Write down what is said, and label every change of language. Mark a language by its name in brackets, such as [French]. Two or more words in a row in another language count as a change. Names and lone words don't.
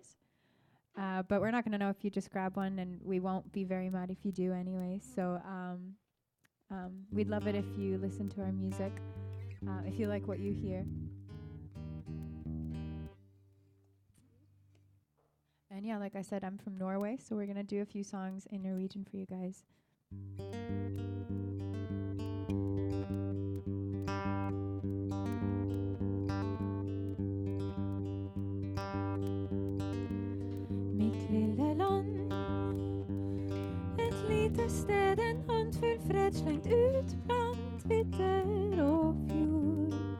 [English] But we're not going to know if you just grab one, and we won't be very mad if you do anyway. So we'd love it if you listen to our music, if you like what you hear. And yeah, like I said, I'm from Norway, so we're going to do a few songs in Norwegian for you guys. [Norwegian] Mitt lille land, et lite sted, en håndfull fred slengt ut blant vidder og fjord.